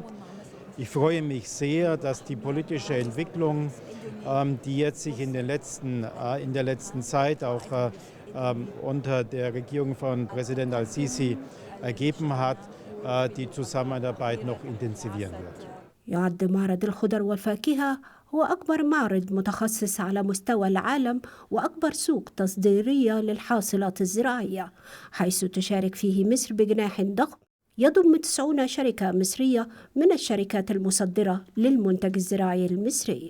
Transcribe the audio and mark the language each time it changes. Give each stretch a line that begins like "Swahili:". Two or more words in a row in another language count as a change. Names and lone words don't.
German: Ich freue mich sehr, dass die politische Entwicklung, die jetzt sich in der letzten Zeit auch unter der Regierung von Präsident al-Sisi ergeben hat, die Zusammenarbeit noch intensivieren wird.
Arabic: يعد معرض الخضر والفاكهة هو أكبر معرض متخصص على مستوى العالم وأكبر سوق تصديرية للحاصلات الزراعية، حيث تشارك فيه مصر بجناح ضخم يضم 90 شركة مصرية من الشركات المصدرة للمنتج الزراعي المصري.